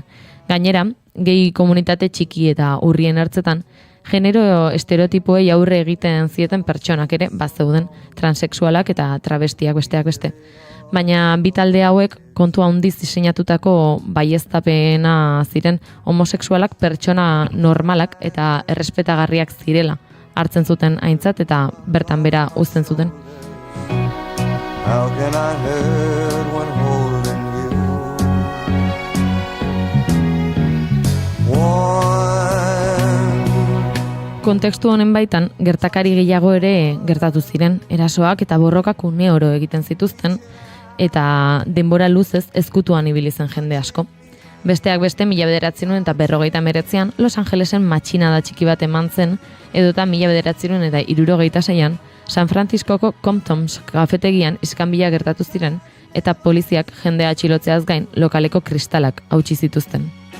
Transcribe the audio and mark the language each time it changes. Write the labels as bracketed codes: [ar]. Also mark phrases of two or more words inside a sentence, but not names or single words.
[eu] Gainera, gehi komunitate txiki eta urrien ertzetan, genero estereotipoei aurre egiten zieten pertsonak ere bazeuden, transexualak eta travestiak besteak beste. Baina bi talde hauek kontu handiz diseinatutako baieztapena ziren homosexualak pertsona normalak eta errespetagarriak zirela hartzen zuten aintzat eta bertan bera uzten zuten. [en] How can I hurt when holding you? [eu] Kontekstu honen baitan, gertakari gehiago ere gertatu ziren, erasoak eta borrokak une oro egiten zituzten, eta denbora luzez ezkutuan ibili zen jende asko. Besteak beste 1959an Los Angelesen matxinada txiki bat eman zen, edota 1976an San Franciscoko Compton's kafetegian iskanbila gertatu ziren, eta poliziak jendea atxilotzeaz gain lokaleko kristalak hautsi zituzten.